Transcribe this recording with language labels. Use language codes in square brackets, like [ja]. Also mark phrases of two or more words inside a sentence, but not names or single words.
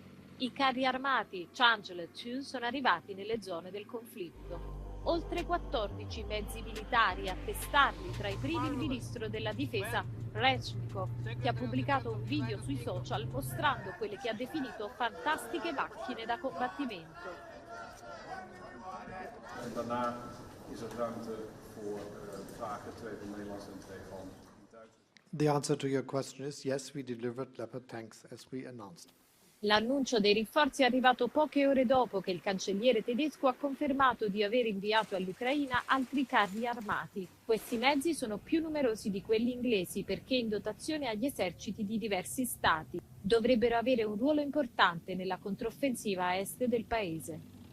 [it] I carri armati Challenger 2 sono arrivati nelle zone del conflitto. Oltre 14 mezzi militari, a testarli tra i primi il ministro della difesa Reznikov, che ha pubblicato un video sui social mostrando quelle che ha definito fantastiche macchine da combattimento. [nl] En daarna is er ruimte voor vragen, 2 van Nederlands en 2 van Duits. [en] The answer to your question is yes, we delivered Leopard tanks as we announced. [it] L'annuncio dei rinforzi è arrivato poche ore dopo che il cancelliere tedesco ha confermato di aver inviato all'Ucraina altri carri armati. Questi mezzi sono più numerosi di quelli inglesi perché in dotazione agli eserciti di diversi stati. Dovrebbero avere un ruolo importante nella controffensiva a est del paese.